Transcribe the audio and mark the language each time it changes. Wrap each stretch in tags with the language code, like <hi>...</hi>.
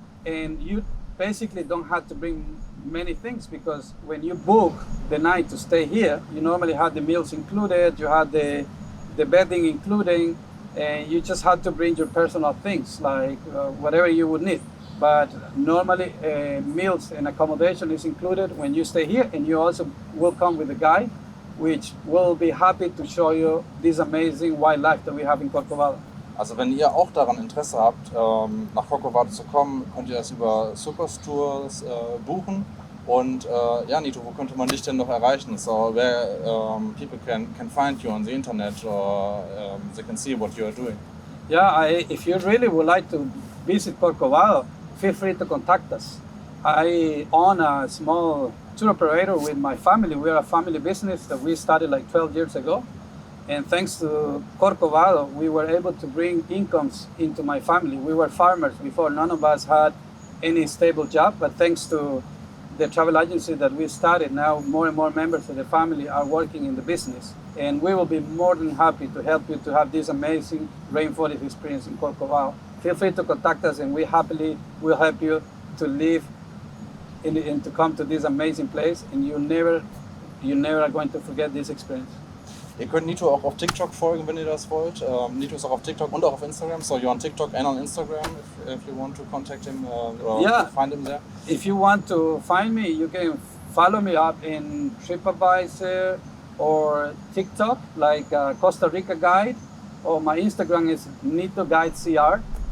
<en>And you basically don't have to bring many things, because when you book the night to stay here, you normally have the meals included, you have the bedding included, and you just have to bring your personal things, like whatever you would need. But normally meals and accommodation is included when you stay here, and you also will come with a guide, which will be happy to show you this amazing wildlife that we have in Corcovado.</en> <de>Also wenn ihr auch daran Interesse habt, nach Corcovado zu kommen, könnt ihr das über Circus Tours buchen. Und ja, Nito, wo könnte man dich denn noch erreichen?</de> <en>So where people can find you on the internet, or they can see what you are doing. Yeah, if you really would like to visit Corcovado, feel free to contact us. I own a small tour operator with my family. We are a family business that we started like 12 years ago. And thanks to Corcovado, we were able to bring incomes into my family. We were farmers before. None of us had any stable job, but thanks to the travel agency that we started, now more and more members of the family are working in the business. And we will be more than happy to help you to have this amazing rainforest experience in Corcovado. Feel free to contact us, and we happily will help you to live and to come to this amazing place, and you never are going to forget this experience.</en> <de>Ihr könnt Nito auch auf TikTok folgen, wenn ihr das wollt. Nito ist auch auf TikTok und auch auf Instagram.</de> <en>So you're on TikTok and on Instagram if you want to contact him or find him there. If you want to find me, you can follow me up in TripAdvisor or TikTok, like Costa Rica Guide, or my Instagram is Nito Guide CR.</en>